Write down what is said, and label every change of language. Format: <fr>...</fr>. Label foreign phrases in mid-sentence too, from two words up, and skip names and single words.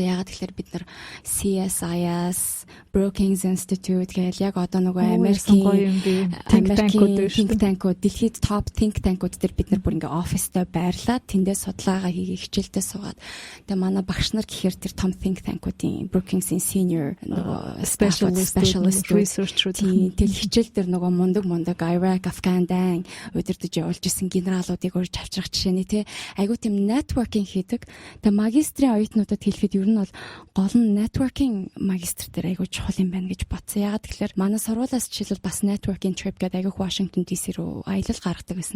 <mn>Ягаад гэхээр бид нар CSIS, Brookings Institute гэл яг одоо нөгөө Америкийн</mn> <en>think tank-ууд,</en> <mn>дэлхийд топ</mn> <en>think tank-ууд</en> <mn>дээр бид нар бүр ингээ оффистай байрлаад тэндээ судалгаагаа хийгээ хичээлдээ суугаад. Тэгээ манай багш нар гэхээр тэр том</mn> <en>think tank-уудын</en> <mn>Brookings-ийн senior нөгөө</mn> <en>specialist research-ууд</en> <mn>тэл хичээл дээр нөгөө мундаг Iraq, Afghanistan удирдах явуулж исэн генералуудыг урьж авчрах жишээний тий айгуу тийм networking хийдэг. Тэгээ магистрийн оюутнуудад хэлэхэд ер нь бол гол нь networking магистр дээр айгуу чухал юм байна гэж бодсон. Ягаад гэхээр манай сургуулиас жишээлбэл бас</mn> <en>networking trip</en> <mn>гэдэг айгуу Washington DC руу аялал гаргадаг гэсэн.</mn>